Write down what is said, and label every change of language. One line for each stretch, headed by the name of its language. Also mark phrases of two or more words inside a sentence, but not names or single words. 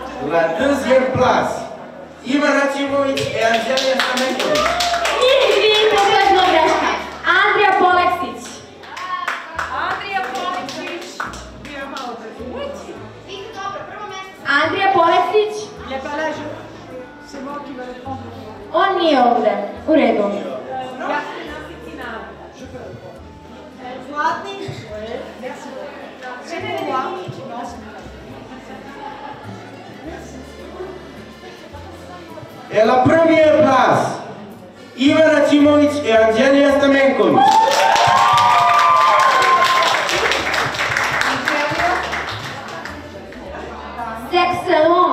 French: La deuxième place, Ivan Racimovic et Angelija Stamenković.
Serbian: Njih dvije kompletno greška. Andrija Poleksić. Andrija Poleksić. Andrija Poleksić. On nije ovde. U redu. Zlatni.
French: Et la première place, Ivan Racimovic et Angelija Stamenković. C'est excellent.